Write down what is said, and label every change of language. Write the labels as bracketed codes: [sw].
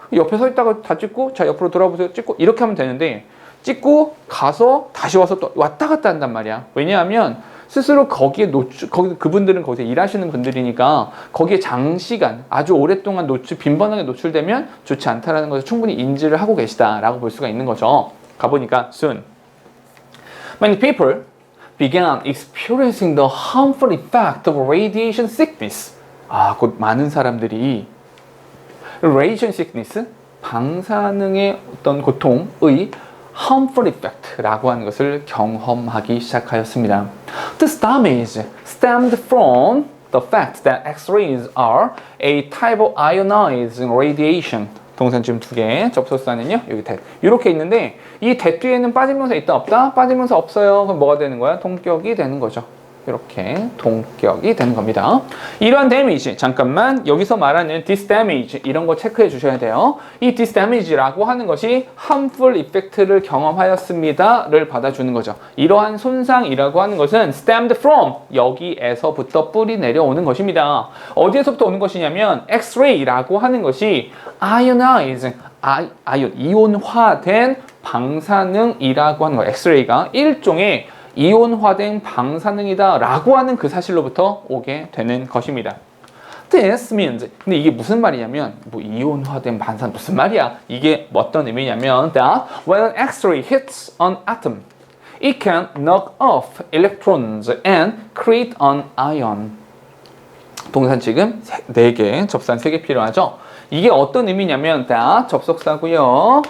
[ko] 옆에 서 있다가 다 찍고 자 옆으로 돌아보세요 찍고 이렇게 하면 되는데 찍고 가서 다시 와서 또 왔다 갔다 한단 말이야. 왜냐하면 스스로 거기 그분들은 거기서 일하시는 분들이니까 거기에 장시간 아주 오랫동안 빈번하게 노출되면 좋지 않다라는 것을 충분히 인지를 하고 계시다라고 볼 수가 있는 거죠. 가보니까 [en] soon many people began experiencing the harmful effect of radiation sickness. [ko] 곧 많은 사람들이 [en] radiation sickness, [ko] 방사능의 어떤 고통의 [en] harmful effect [ko] 라고 하는 것을 경험하기 시작하였습니다. [en] This damage stemmed from the fact that X-rays are a type of ionizing radiation. [ko] 동사 지금 2개, 접속사는요 여기 that 이렇게 있는데 이 that 뒤에는 빠지면서 있다 없다? 빠지면서 없어요. 그럼 뭐가 되는 거야? 동격이 되는 거죠. 이렇게 동격이 되는 겁니다. 이러한 데미지, 잠깐만 여기서 말하는 [en] this damage [ko] 이런 거 체크해 주셔야 돼요. 이 [en] this damage [ko] 라고 하는 것이 [en] harmful effect [ko] 를 경험하였습니다를 받아주는 거죠. 이러한 손상이라고 하는 것은 [en] stemmed from [ko] 여기에서부터 뿌리 내려오는 것입니다. 어디에서부터 오는 것이냐면 X-ray라고 하는 것이 ionizing, 이온화된 방사능이라고 하는 거. X-ray가 일종의 이온화된 방사능이다 라고 하는 그 사실로부터 오게 되는 것입니다. [en] This means, [ko] 근데 이게 무슨 말이냐면 이온화된 방사능 무슨 말이야? 이게 어떤 의미냐면 [en] that when an X-ray hits an atom, it can knock off electrons and create an ion. [ko] 동산 지금 4개, 접산 3개 필요하죠? 이게 어떤 의미냐면 that 접속사고요.